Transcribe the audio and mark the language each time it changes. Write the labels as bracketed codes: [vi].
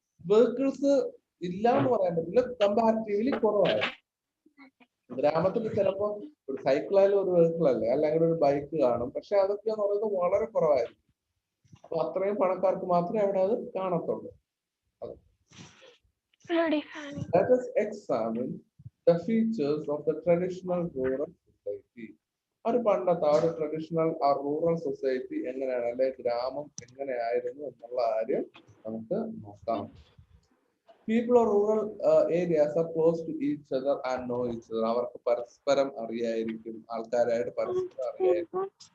[ml] Vehicles ഇല്ല എന്ന് പറയാൻ പറ്റില്ല, കമ്പാരിറ്റീവ്ലി കുറവായിരുന്നു. ഗ്രാമത്തിൽ ചിലപ്പോ ഒരു സൈക്കിളായാലും ഒരു വെഹിക്കിൾ അല്ലേ, അല്ലെങ്കിൽ ഒരു ബൈക്ക് കാണും. പക്ഷെ അതൊക്കെ എന്ന് പറയുന്നത് വളരെ കുറവായിരിക്കും. അപ്പൊ അത്രയും പണക്കാർക്ക് മാത്രമേ അവിടെ അത് കാണത്തുള്ളൂ. [en] Let us examine the features of the traditional rural society. [ml] ഒരു പണ്ടത്തെ ആ ഒരു ട്രഡീഷണൽ ആ റൂറൽ സൊസൈറ്റി എങ്ങനെയാണ്, അല്ലെ ഗ്രാമം എങ്ങനെയായിരുന്നു എന്നുള്ള കാര്യം നമുക്ക് നോക്കാം. [en] People of rural areas are close to each other and know each other. [ml] അവർക്ക് പരസ്പരം അറിയായിരിക്കും, ആൾക്കാരായിട്ട് പരസ്പരം അറിയായിരിക്കും.